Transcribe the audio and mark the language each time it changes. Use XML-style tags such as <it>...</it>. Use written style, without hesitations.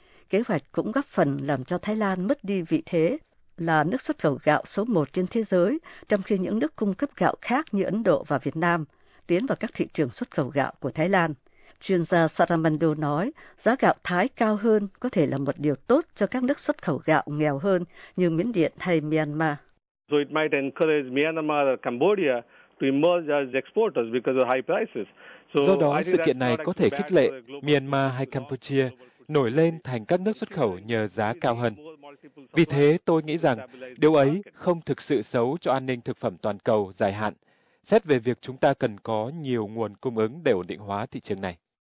<vi>Kế hoạch cũng góp phần làm cho Thái Lan mất đi vị thế là nước xuất khẩu gạo số 1 trên thế giới, trong khi những nước cung cấp gạo khác như Ấn Độ và Việt Nam tiến vào các thị trường xuất khẩu gạo của Thái Lan. Chuyên gia Saramandu nói, giá gạo Thái cao hơn có thể là một điều tốt cho các nước xuất khẩu gạo nghèo hơn như Miến Điện hay Myanmar.</vi> <en>So it might encourage Myanmar or Cambodia to emerge as exporters because of high prices.</en> <vi>Do đó, sự kiện này có thể khích lệ Myanmar hay Campuchia nổi lên thành các nước xuất khẩu nhờ giá cao hơn. Vì thế, tôi nghĩ rằng điều ấy không thực sự xấu cho an ninh thực phẩm toàn cầu dài hạn, xét về việc chúng ta cần có nhiều nguồn cung ứng để ổn định hóa thị trường này.</vi>